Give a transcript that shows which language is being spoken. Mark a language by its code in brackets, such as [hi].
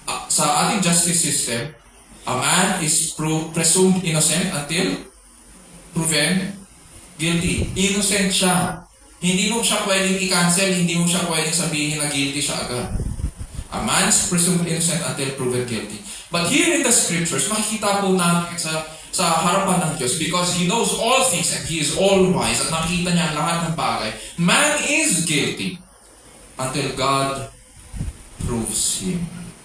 [tl] Sa ating [en] justice system, a man is presumed innocent until proven guilty. [tl] Innocent siya. Hindi mo siya pwedeng i-cancel, hindi mo siya pwedeng sabihin na guilty siya agad. [en] A man is presumed innocent until proven guilty. But here in the scriptures, [tl] makikita po natin sa harapan ng Diyos [en] because He knows all things and He is all wise [tl] at nakikita niya ang lahat ng bagay. [en] Man is guilty until God proves him.